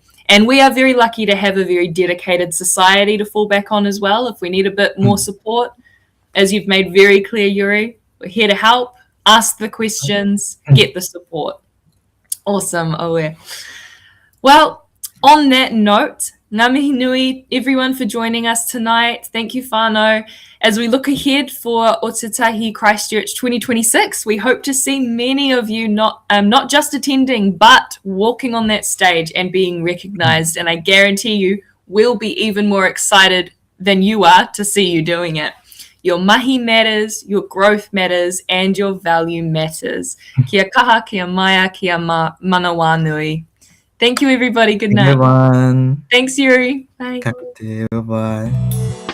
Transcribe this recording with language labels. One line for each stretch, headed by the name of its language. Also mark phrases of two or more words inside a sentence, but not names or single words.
English: And we are very lucky to have a very dedicated society to fall back on as well. If we need a bit more support, as you've made very clear, Yuri, we're here to help, ask the questions, get the support. Awesome, Oe. Well, on that note,
Māori: ngā mihi nui
English: everyone for joining us tonight. Thank you, whānau. As we look ahead for Otatahi Christchurch 2026, we hope to see many of you not just attending, but walking on that stage and being recognised. And I guarantee you will be even more excited than you are to see you doing it. Your mahi matters, your growth matters, and your value matters.
Māori: Kia kaha, kia maia, kia mana wānui.
English: Thank you, everybody. Good night. Everyone. Thanks, Yuri. Bye.
Māori: Ka kite,
English: bye-bye.